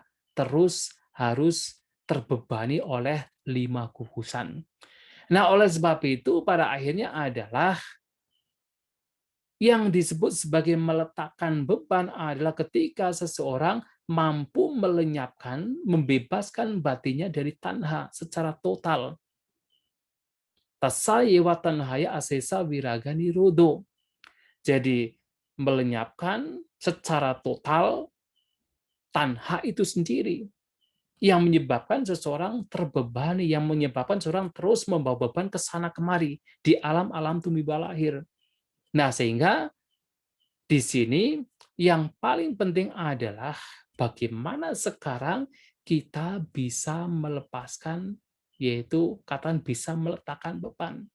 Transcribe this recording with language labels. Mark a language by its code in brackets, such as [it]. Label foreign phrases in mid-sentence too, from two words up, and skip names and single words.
[id] Terus harus terbebani oleh 5 gugusan. Nah, oleh sebab itu pada akhirnya adalah yang disebut sebagai meletakkan beban adalah ketika seseorang mampu melenyapkan, membebaskan batinnya dari tanha secara total. [pi] Tasayewa tanhaya asesa wiraga nirodo. [id] Jadi melenyapkan secara total tanha itu sendiri yang menyebabkan seseorang terbebani, yang menyebabkan seseorang terus membawa beban ke sana kemari di alam-alam tumiba lahir. Nah, sehingga di sini yang paling penting adalah bagaimana sekarang kita bisa melepaskan, yaitu katakan bisa meletakkan beban.